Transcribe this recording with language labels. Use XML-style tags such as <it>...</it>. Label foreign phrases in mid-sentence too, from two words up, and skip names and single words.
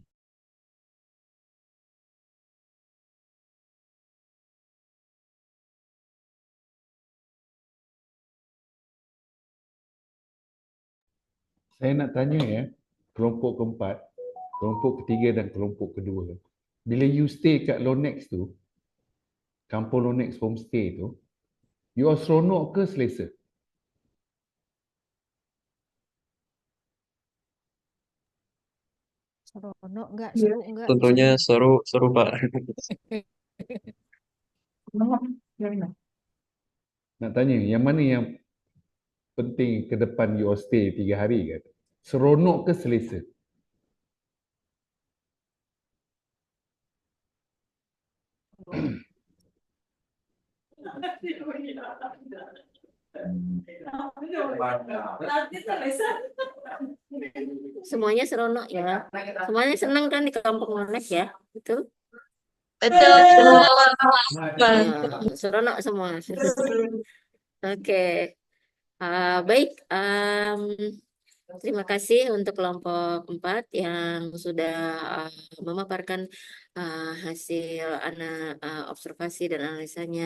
<ms>Saya nak tanya ya, kelompok keempat, kelompok ketiga dan kelompok kedua. Bila you stay kat Lonex tu, Kampung Lonex Homestay tu,</ms> <en>you are</en> <ms>seronok ke selesa?</ms> <id>Seronok enggak? Iya. Seru enggak? Tentunya seru Pak.</id> <ms>Nak tanya, yang mana yang penting ke depan</ms> <en>you all stay</en> <ms>3 hari kan? Seronok ke selesa?</ms> <id>Semuanya seronok ya. Semuanya senang kan di kampung Lonex ya? Betul? Betul. Ya, seronok semua. Oke. Baik, terima kasih untuk kelompok 4 yang sudah memaparkan hasil observasi dan analisanya.</id>